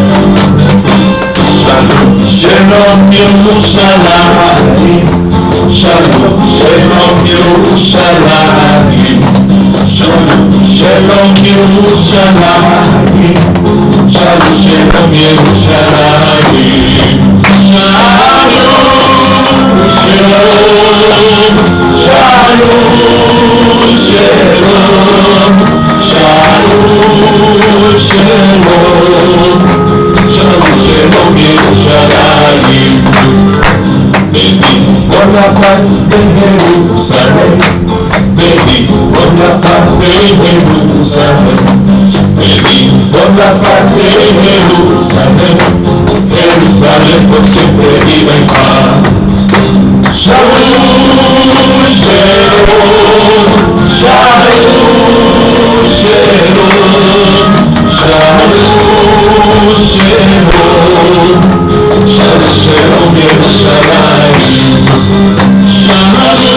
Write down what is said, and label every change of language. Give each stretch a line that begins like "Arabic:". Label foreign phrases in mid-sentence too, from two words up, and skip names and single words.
Hebrew: שלום, שלום ירושלים, שלום, שלום ירושלים, שלום, שלום ירושלים, שלום, שלום ירושלים, שלום, שלום, שלום, שלום, שלום, שלום, שלום, שלום ירושלים.
Spanish: Venid por la paz de Jerusalén, venid por la paz de Jerusalén, venid por la paz de Jerusalén, Jerusalén por siempre viva en paz.
Hebrew: שלום, שלום, שלום, שלום, שלום, שלום, שלום, שלום ירושלים, שלום,